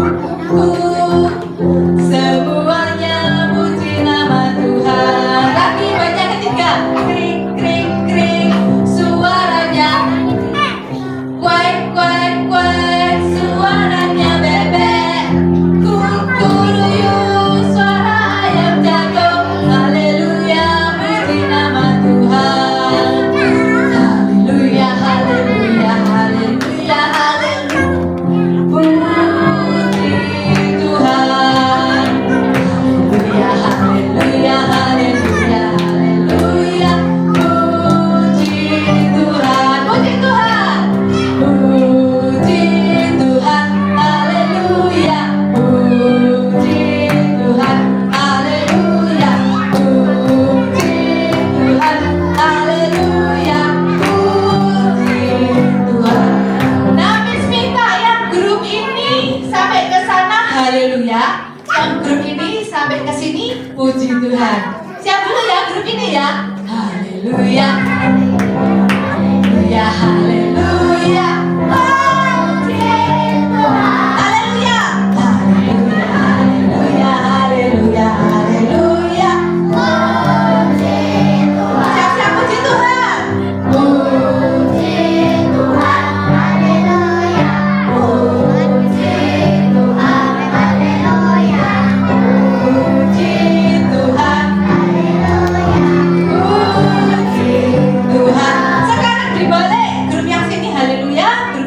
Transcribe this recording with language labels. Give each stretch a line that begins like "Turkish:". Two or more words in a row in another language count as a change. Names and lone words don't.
Indonesian: Semuanya puji nama Tuhan. Lagi baca ketiga. Krik krik krik, suaranya kuek kuek kuek, suaranya bebek. Kukuruyuk, suara ayam jago. Haleluya, puji nama Tuhan. Haleluya, haleluya, haleluya, haleluya. Puji Tuhan. Haleluya, haleluya, haleluya, haleluya. Puji Tuhan. Puji Tuhan. Puji Tuhan. Haleluya. Puji Tuhan. Haleluya. Puji Tuhan. Haleluya. Puji Tuhan. Nah, Miss minta yang grup ini sampai ke sana, haleluya. Yang grup ini sampai ke sini, puji Tuhan. Siap dulu ya grup ini ya. Haleluya. Haleluya, haleluya. Puji Tuhan. Haleluya. Haleluya, haleluya, haleluya, haleluya. Puji Tuhan. Siap-siap puji Tuhan. Puji Tuhan. Haleluya. Puji Tuhan. Haleluya. Puji Tuhan. Haleluya. Puji Tuhan. Sekarang dibalik grup yang sini, haleluya.